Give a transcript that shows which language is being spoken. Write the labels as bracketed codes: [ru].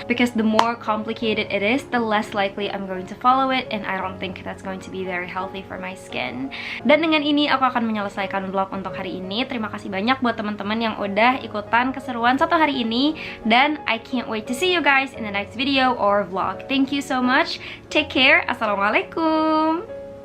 [en] Because the more complicated it is, the less likely I'm going to follow it. And I don't think that's going to be very healthy for my skin. [id] Dan dengan ini aku akan menyelesaikan vlog untuk hari ini. Terima kasih banyak buat teman-teman yang udah ikutan keseruan satu hari ini. [en] Dan I can't wait to see you guys in the next video or vlog. Thank you so much. Take care. Assalamualaikum.